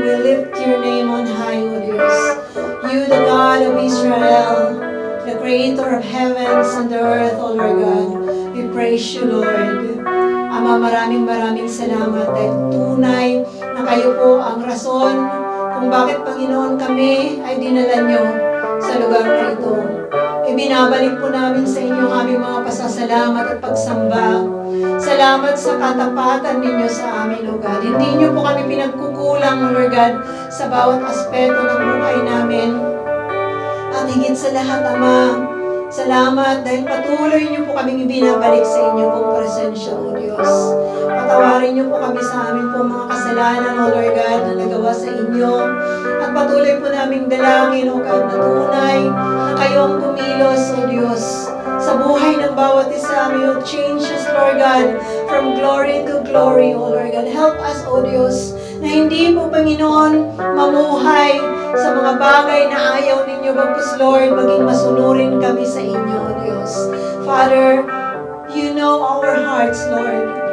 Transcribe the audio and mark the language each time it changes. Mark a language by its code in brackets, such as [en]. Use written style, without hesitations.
[en] We lift your name on high, O Diyos. You, the God of Israel, the creator of heavens and the earth, O Lord God. We praise you, Lord. [tl] Ama, maraming salamat dahil tunay na kayo po ang rason kung bakit, Panginoon, kami ay dinala nyo sa lugar na ito. Ibinabalik po namin sa inyo ang aming mga pasasalamat at pagsamba. Salamat sa katapatan ninyo sa amin, O God. Hindi nyo po kami pinagkukulang, O Lord God, sa bawat aspeto ng buhay namin. At higit sa lahat, Ama, salamat dahil patuloy niyo po kaming ibinabalik sa inyo pong presensya, O Diyos. Patawarin niyo po kami sa amin po mga kasalanan, O Lord God, na nagawa sa inyo. At patuloy po naming dalangin, O God, na tunay na kayo ang kumilos, O Diyos, sa buhay ng bawat isa. [en] May you change us, Lord God, from glory to glory, O Lord God. Help us, [tl] O Diyos, na hindi po, Panginoon, mamuhay sa mga bagay na ayaw ninyo, bagkus, Lord, maging masunurin kami sa inyo, O Diyos. [en] Father, you know our hearts, Lord.